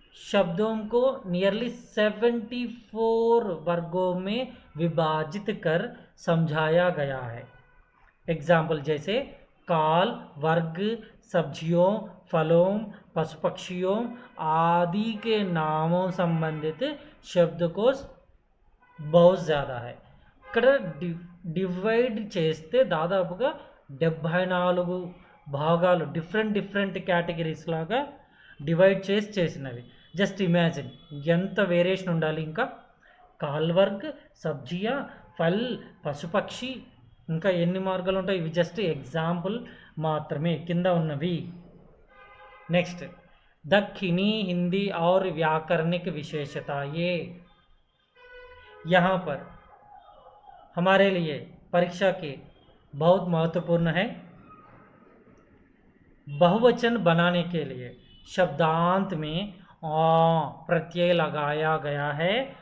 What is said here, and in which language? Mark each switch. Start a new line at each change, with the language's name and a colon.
Hindi: शब्दों को नियरली 74 वर्गों में विभाजित कर समझाया गया है. एग्जाम्पल जैसे काल, वर्ग, सब्जियों, फलों, पशु पक्षियों आदि के नामों संबंधित शब्दकोश बहुत ज़्यादा है.
Telugu: ఇక్కడ డివైడ్ చేస్తే దాదాపుగా 74 భాగాలు డిఫరెంట్ కేటగిరీస్ లాగా డివైడ్ చేసినవి. జస్ట్ ఇమాజిన్ ఎంత వేరియేషన్ ఉండాలి. ఇంకా కాల్వర్గ్, సబ్జియా, ఫల్, పశుపక్షి, ఇంకా ఎన్ని మార్గాలు ఉంటాయి. ఇవి జస్ట్ ఎగ్జాంపుల్ మాత్రమే కింద ఉన్నవి.
Hindi: नेक्स्ट दक्षिणी हिंदी और व्याकरणिक विशेषता. ये यहाँ पर हमारे लिए परीक्षा के बहुत महत्वपूर्ण है. बहुवचन बनाने के लिए शब्दांत में प्रत्यय लगाया गया है.